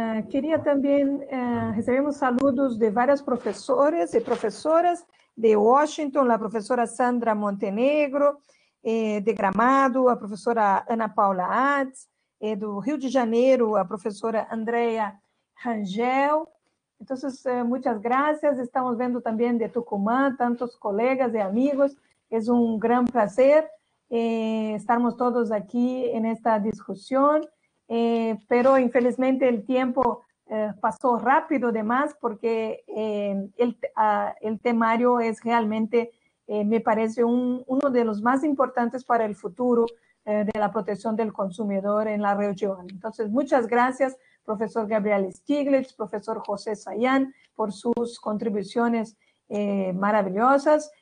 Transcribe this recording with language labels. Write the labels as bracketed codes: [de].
[es] Quería también, recibimos saludos de varios profesores y profesoras de Washington, la profesora Sandra Montenegro, de Gramado, [pt] a professora Ana Paula Atz, do Rio de Janeiro, a professora Andrea Rangel. Então, muitas graças. Estamos vendo também de Tucumã, tantos colegas e amigos. É um grande prazer estarmos todos aqui nesta discussão. [es] Pero infelizmente el tiempo pasó rápido de más porque el temario es realmente, me parece, uno de los más importantes para el futuro de la protección del consumidor en la región. Entonces, muchas gracias, profesor Gabriel Stiglitz, profesor José Sayán, por sus contribuciones maravillosas.